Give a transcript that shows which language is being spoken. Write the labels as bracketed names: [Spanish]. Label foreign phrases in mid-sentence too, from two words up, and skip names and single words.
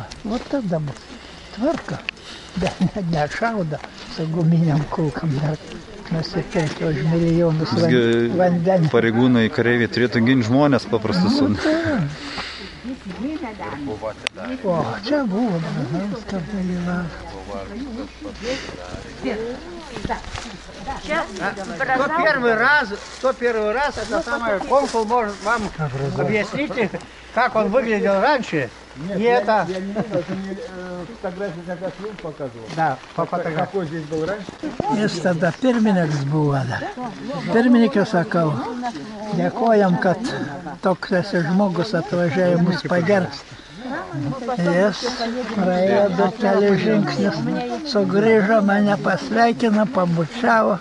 [Lithuanian] O tada bus tvarka, bet nešaudo su guminiam kulkam. Nusipirkti už milijonus vandenį. Pareigūnai, kareiviai turėtų ginti žmonės paprastus. O, čia buvo, kad dalyvavo. [Russian] Кто первый раз, это самое, консул может вам объяснить, как он выглядел раньше. Нет, И это... Я не видел, это мне фотографию как фильм показывал. Да, по фотографии. Какой здесь был раньше? [Lithuanian] Jis tada pirmininkas buvo. Pirmininkas sakau, dėkojam, kad toks esi žmogus atvažiavo mus pagerbti. Jis praėjo du kelius žingsnius, sugrįžo, mane pasveikino, pabučiavo.